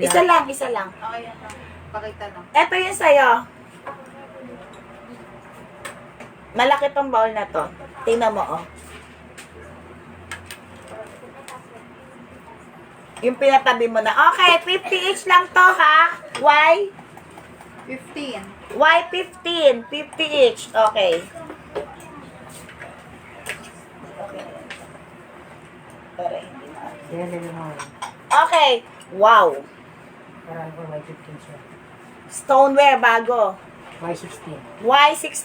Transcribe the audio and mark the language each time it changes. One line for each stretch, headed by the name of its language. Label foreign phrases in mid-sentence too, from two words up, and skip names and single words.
Filipino: Isa lang. Okay, yan lang. Pakita lang. Ito yung sa'yo. Malaki tong bowl na to. Tingnan mo, oh. Yung pinatabi mo na. Okay, 50 each lang to, ha? Y? 15. Y15. 50 each. Okay. Pare, hindi na. Yan, yan yung mga. Okay. Wow. Parang ko Y15 siya. Stoneware bago. Y16. Y16.